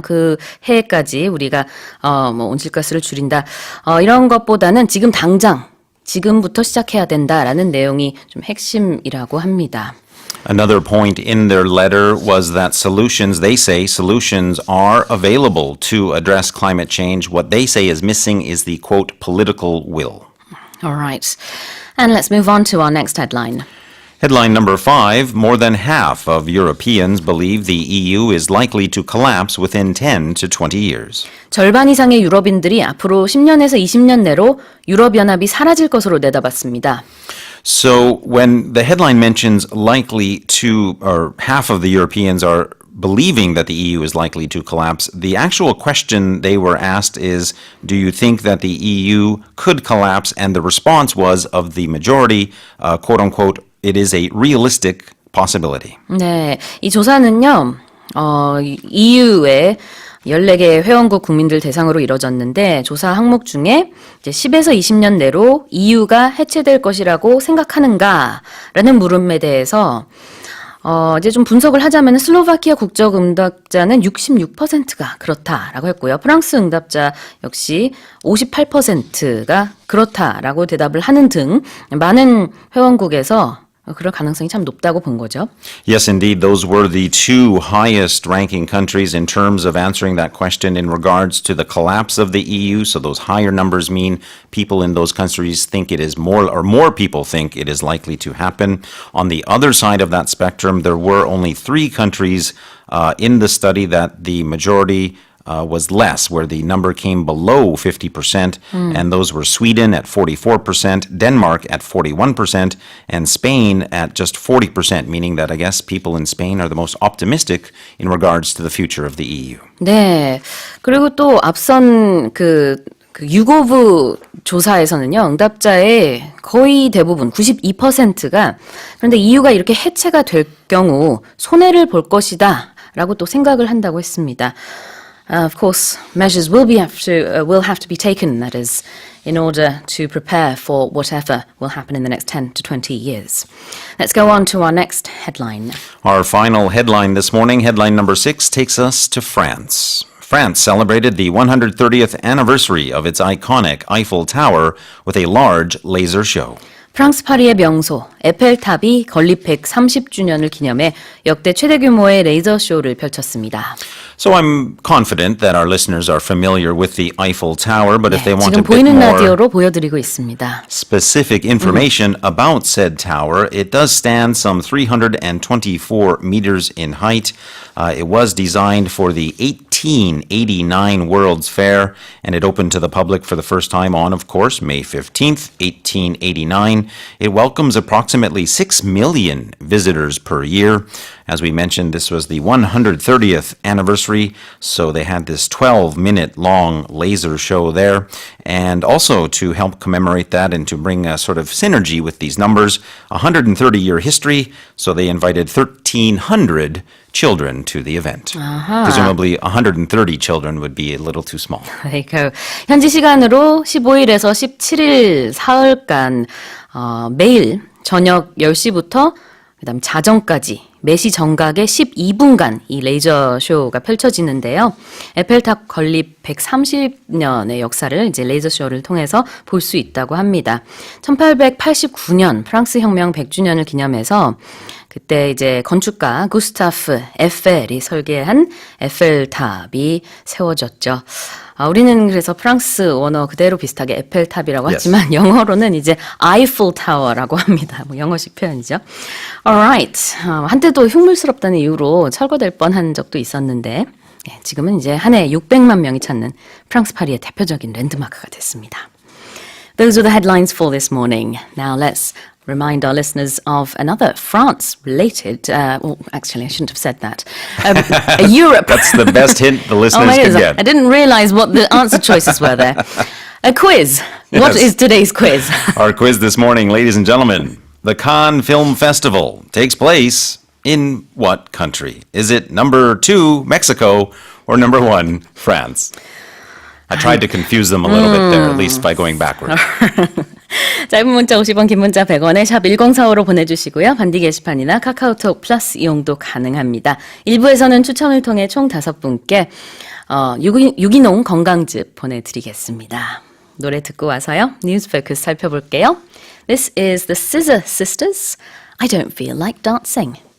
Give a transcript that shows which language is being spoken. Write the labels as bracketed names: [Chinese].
[Korean] 그 해까지 우리가 온실가스를 줄인다. 이런 것보다는 지금 당장 지금부터 시작해야 된다라는 내용이 좀 핵심이라고 합니다. [English] Another point in their letter was that they say solutions are available to address climate change. What they say is missing is the, quote, political will. All right. And let's move on to our next headline. Headline number 5, more than half of Europeans believe the EU is likely to collapse within 10 to 20 years. [Korean] 절반 이상의 유럽인들이 앞으로 10년에서 20년 내로 유럽연합이 사라질 것으로 내다봤습니다. [English] So when the headline mentions likely to, or half of the Europeans are believing that the EU is likely to collapse, the actual question they were asked is, do you think that the EU could collapse? And the response was of the majority, quote unquote, it is a realistic possibility. [Korean] 네, 이 조사는요, EU의 14개 회원국 국민들 대상으로 이뤄졌는데 조사 항목 중에 이제 10에서 20년 내로 EU가 해체될 것이라고 생각하는가라는 물음에 대해서 이제 좀 분석을 하자면 슬로바키아 국적 응답자는 66%가 그렇다라고 했고요. 프랑스 응답자 역시 58%가 그렇다라고 대답을 하는 등 많은 회원국에서 그럴 가능성이 참 높다고 본 거죠. [English] Yes, indeed. Those were the two highest ranking countries in terms of answering that question in regards to the collapse of the EU. So those higher numbers mean people in those countries think it is more, or more people think it is likely to happen. On the other side of that spectrum, there were only 3 countries in the study that the majority was less, where the number came below 50%, and those were Sweden at 44%, Denmark at 41%, and Spain at just 40%, meaning that I guess people in Spain are the most optimistic in regards to the future of the EU. [Korean] 네. 그리고 또 앞선 그 유고브 조사에서는요, 응답자의 거의 대부분 92%가 그런데 EU가 이렇게 해체가 될 경우 손해를 볼 것이다 라고 또 생각을 한다고 했습니다. [English] Of course, measures will have to be taken, that is, in order to prepare for whatever will happen in the next 10 to 20 years. Let's go on to our next headline. Our final headline this morning, headline number 6, takes us to France. France celebrated the 130th anniversary of its iconic Eiffel Tower with a large laser show. [Korean] 프랑스 파리의 명소 에펠탑이 건립 130주년을 기념해 역대 최대 규모의 레이저 쇼를 펼쳤습니다. [English] So I'm confident that our listeners are familiar with the Eiffel Tower, but if they want [Korean] 지금 [English] a bit [Korean] 보이는 [English] more [Korean] 라디오로 보여드리고 있습니다. [English] specific information about said tower, it does stand some 324 meters in height. It was designed for the 1889 World's Fair, and it opened to the public for the first time on, of course, May 15th, 1889. It welcomes approximately 6 million visitors per year. As we mentioned, this was the 130th anniversary, so they had this 12-minute long laser show there. And also to help commemorate that and to bring a sort of synergy with these numbers, 130-year history, so they invited 1,300 children to the event. Presumably 130 children would be a little too small. There you go. [Korean] 현지 시간으로 15일에서 17일 사흘간 매일 저녁 10시부터 그다음 자정까지 매시 정각에 12분간 이 레이저 쇼가 펼쳐지는데요. 에펠탑 건립 130년의 역사를 이제 레이저 쇼를 통해서 볼 수 있다고 합니다. 1889년 프랑스 혁명 100주년을 기념해서 그때 이제 건축가 구스타프 에펠이 설계한 에펠탑이 세워졌죠. 우리는 그래서 프랑스 원어 그대로 비슷하게 에펠탑이라고 하지만 영어로는 이제 아이플 타워라고 합니다. 뭐 영어식 표현이죠. [English] Alright. [Korean] 한때도 흉물스럽다는 이유로 철거될 뻔한 적도 있었는데 지금은 이제 한 해 600만 명이 찾는 프랑스 파리의 대표적인 랜드마크가 됐습니다. [English] Those are the headlines for this morning. Now let's remind our listeners of another France-related, actually I shouldn't have said that, a Europe. That's the best hint the listeners can get. I didn't realize what the answer choices were there. A quiz. What is today's quiz? Our quiz this morning, ladies and gentlemen. The Cannes Film Festival takes place in what country? Is it number 2, Mexico, or number 1, France? I tried to confuse them a little bit there, at least by going backward. [Korean] 짧은 문자 50원, 긴 문자 100원에 샵 1045로 보내주시고요. 반디 게시판이나 카카오톡 플러스 이용도 가능합니다. 1부에서는 추첨을 통해 총 5분께 유기농 건강즙 보내드리겠습니다. 노래 듣고 와서요. 뉴스 포커스 살펴볼게요. [English] This is the Scissor Sisters. I don't feel like dancing.